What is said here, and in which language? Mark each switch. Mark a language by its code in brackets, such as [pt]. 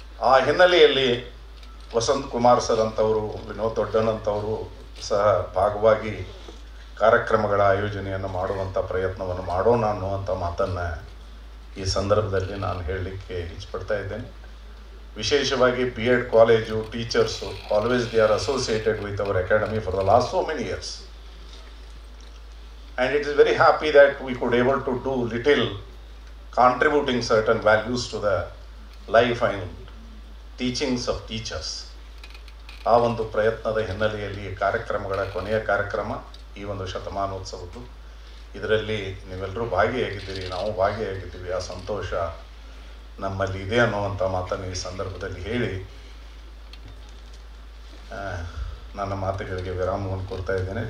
[kn] ಆ ಹಿನ್ನೆಲೆಯಲ್ಲಿ ವಸಂತ್ ಕುಮಾರ್ ಸರ್ ಅಂತವರು, ವಿನೋದ್ ದೊಡ್ಡನಂತವರು ಸಹ ಭಾಗವಾಗಿ ಕಾರ್ಯಕ್ರಮಗಳ ಆಯೋಜನೆಯನ್ನು ಮಾಡುವಂಥ ಪ್ರಯತ್ನವನ್ನು ಮಾಡೋಣ ಅನ್ನುವಂಥ ಮಾತನ್ನು ಈ ಸಂದರ್ಭದಲ್ಲಿ ನಾನು ಹೇಳಲಿಕ್ಕೆ ಇಚ್ಛಪಡ್ತಾ ಇದ್ದೇನೆ. ವಿಶೇಷವಾಗಿ BEd college teachers [en] Always they are associated with our academy for the last so many years. And it is very happy that we could able to do little contributing certain values to the life and teachings of teachers. [kn] ಆ ಒಂದು ಪ್ರಯತ್ನದ ಹಿನ್ನೆಲೆಯಲ್ಲಿ ಕಾರ್ಯಕ್ರಮಗಳ ಕೊನೆಯ ಕಾರ್ಯಕ್ರಮ ಈ ಒಂದು ಶತಮಾನೋತ್ಸವದ್ದು. ಇದರಲ್ಲಿ ನೀವೆಲ್ಲರೂ ಭಾಗಿಯಾಗಿದ್ದೀರಿ, ನಾವು ಭಾಗಿಯಾಗಿದ್ದೀವಿ. ಆ ಸಂತೋಷ ನಮ್ಮಲ್ಲಿ ಇದೆ ಅನ್ನುವಂಥ ಮಾತನ್ನು ಈ ಸಂದರ್ಭದಲ್ಲಿ ಹೇಳಿ ನನ್ನ ಮಾತುಗಳಿಗೆ ವಿರಾಮವನ್ನು ಕೊಡ್ತಾ ಇದ್ದೇನೆ.